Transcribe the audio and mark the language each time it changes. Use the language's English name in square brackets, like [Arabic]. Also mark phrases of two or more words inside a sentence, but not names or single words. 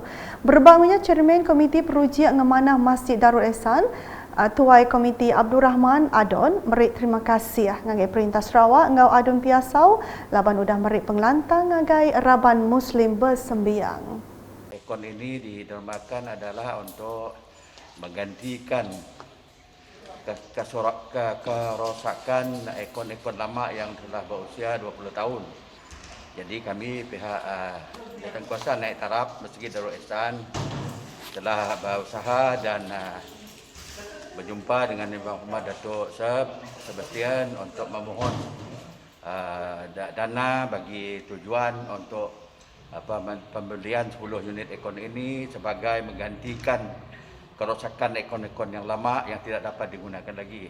[Iban] Berbangunnya Chairman Komiti Perujian Ngemanah Masjid Darul Ehsan, Tuai Komiti Abdul Rahman Adon beri terima kasih ngagai Perintah Sarawak ngau Adun Piasau laban udah beri pengelantang ngagai Raban Muslim bersembiang. [Malay] Ekon ini didermakan adalah untuk menggantikan kerosakan ekon-ekon lama yang telah berusia 20 tahun. Jadi kami pihak Jawatankuasa Naik Taraf Masjid Darul Ehsan telah berusaha dan berjumpa dengan Yang Berhormat Datuk Sebastian untuk memohon dana bagi tujuan untuk pembelian 10 unit ekon ini sebagai menggantikan kerosakan ekon-ekon yang lama yang tidak dapat digunakan lagi.